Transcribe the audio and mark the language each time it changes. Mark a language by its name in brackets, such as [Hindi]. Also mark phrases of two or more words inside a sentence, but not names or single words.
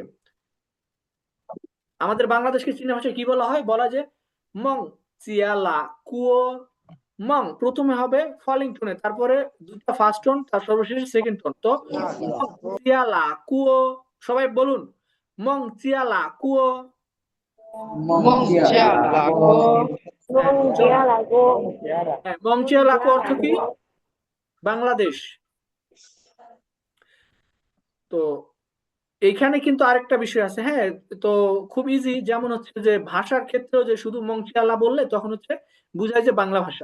[Bangla] আমাদের বাংলাদেশকে চীনা ভাষায় কি বলা হয়? বলা যে [Chinese] 孟加拉国. [Bangla] মং প্রথমে হবে [English] falling tone, [Bangla] তারপরে দুটো [English] first tone, [Bangla] তার সর্বশেষে [English] second tone. [Bangla] তো [Chinese] 孟加拉国, [Bangla] সবাই বলুন, [Chinese] 孟加拉国. 孟加拉国 [Bangla] হ্যাঁ, [Chinese] 孟加拉国，孟加拉国 [Bangla] অর্থ কি? বাংলাদেশ। তো এইখানে কিন্তু আরেকটা বিষয় আছে। হ্যাঁ, তো খুব ইজি, যেমন হচ্ছে যে ভাষার ক্ষেত্রেও যে শুধু [Chinese] 孟加拉 [Bangla] বললে তখন হচ্ছে বুঝায় যে বাংলা ভাষা।